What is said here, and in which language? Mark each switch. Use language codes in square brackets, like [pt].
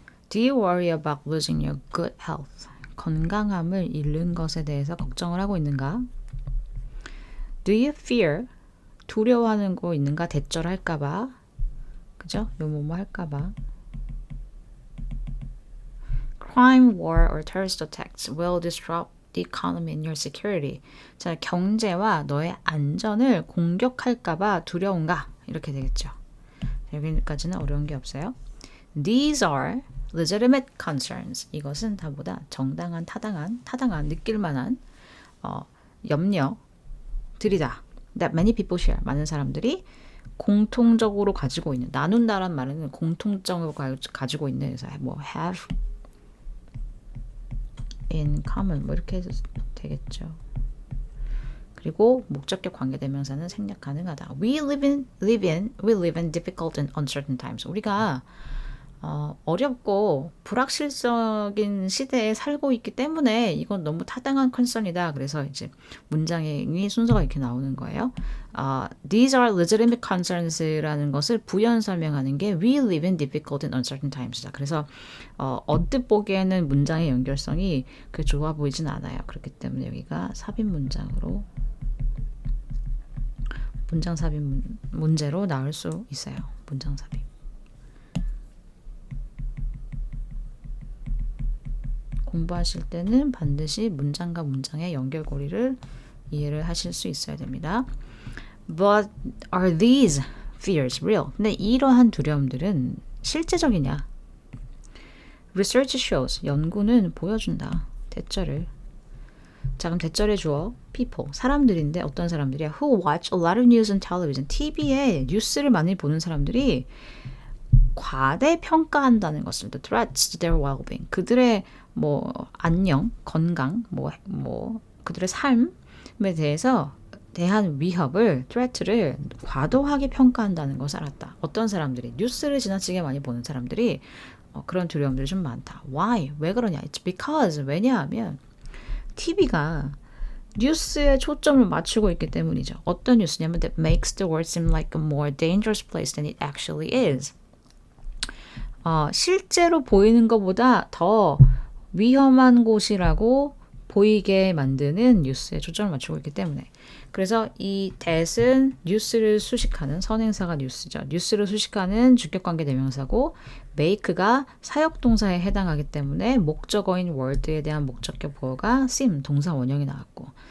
[en] Do you worry about losing your good health? [ko] 건강함을 잃는 것에 대해서 걱정을 하고 있는가? [en] Do you fear? [ko] 두려워하는 거 있는가? 대절할까봐. 그죠? 요 뭐뭐 할까봐. [en] Crime, war, or terrorist attacks will disrupt the economy and your security. [ko] 자, 경제와 너의 안전을 공격할까봐 두려운가? 이렇게 되겠죠. 여기까지는 어려운 게 없어요. [en] These are legitimate concerns. [ko] 이것은 다보다 정당한, 타당한, 느낄 만한 염려들이다. [en] That many people share. [ko] 많은 사람들이 공통적으로 가지고 있는. 나눈다란 말은 공통적으로 가지고 있는. 그래서 뭐 [en] have in common [ko] 뭐 이렇게 해서 되겠죠. 그리고 목적격 관계대명사는 생략 가능하다. [en] We live in difficult and uncertain times. [ko] 우리가 어렵고 불확실적인 시대에 살고 있기 때문에 이건 너무 타당한 컨선이다. 그래서 이제 문장의 순서가 이렇게 나오는 거예요. [en] These are legitimate concerns [ko] 라는 것을 부연 설명하는 게 [en] We live in difficult and uncertain times이다. [ko] 그래서 언뜻 보기에는 문장의 연결성이 그 좋아 보이진 않아요. 그렇기 때문에 여기가 삽입 문장으로 문장 삽입 문제로 나올 수 있어요. 문장 삽입. 공부하실 때는 반드시 문장과 문장의 연결고리를 이해를 하실 수 있어야 됩니다. [en] But are these fears real? [ko] 근데 이러한 두려움들은 실제적이냐? [en] Research shows. [ko] 연구는 보여준다. 대절을. 자, 그럼 대절의 주어 people. 사람들인데 어떤 사람들이야? [en] Who watch a lot of news and television. [ko] TV에 뉴스를 많이 보는 사람들이 과대평가한다는 것을 [en] the threats to their well-being. [ko] 그들의 뭐 안녕, 건강, 뭐 그들의 삶에 대한 위협을 threat를 과도하게 평가한다는 것을 알았다. 어떤 사람들이 뉴스를 지나치게 많이 보는 사람들이 그런 두려움들이 좀 많다. [en] Why? [ko] 왜 그러냐? [en] It's because [ko] 왜냐하면 TV가 뉴스에 초점을 맞추고 있기 때문이죠. 어떤 뉴스냐면 [en] that makes the world seem like a more dangerous place than it actually is. [ko] 실제로 보이는 것보다 더 위험한 곳이라고 보이게 만드는 뉴스에 초점을 맞추고 있기 때문에. 그래서 이 that은 뉴스를 수식하는 선행사가 뉴스죠. 뉴스를 수식하는 주격관계 대명사고 make가 사역동사에 해당하기 때문에 목적어인 word에 대한 목적격 보어가 seem 동사 원형이 나왔고